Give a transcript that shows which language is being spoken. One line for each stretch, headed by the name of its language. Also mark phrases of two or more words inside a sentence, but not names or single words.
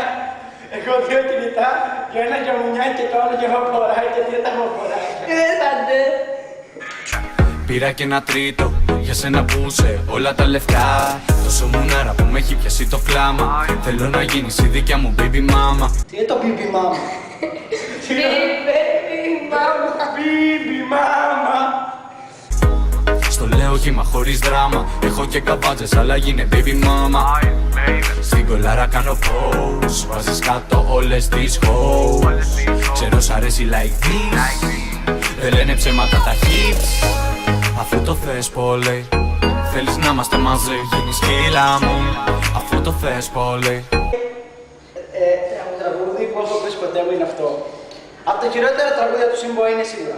Greek: Έχω δύο κινητά, για ένα για μουνιά και το άλλο για βαποράκια. Τι είναι τα βαποράκια? Ήρθατε. Πήρα και ένα τρίτο, για σένα που είσαι όλα τα λεφτά. Τόσο μουνάρα που με έχει πιάσει το φλάμα. Θέλω να γίνεις η δικιά μου
English: baby mama.
Greek: Τι είναι το
English: baby mama? Baby mama.
Greek: Στο λέω κύμα χωρίς δράμα. Έχω και καβάτζες αλλά γίνε
English: baby mama.
Greek: Στην κολάρα κάνω pose, βάζεις κάτω όλες τις hoes. Ξέρω σ' αρέσει
English: like this,
Greek: δεν λένε ψέματα τα hits. Αφού το θες πολύ, θέλεις να είμαστε μαζί, γίνεις σκύλα μου. Αφού το θες πολύ. Τραγούδι, πώς το πεις ποτέ μου είναι αυτό. Από τα χειρότερα τραγούδια του Simboy είναι σίγουρα.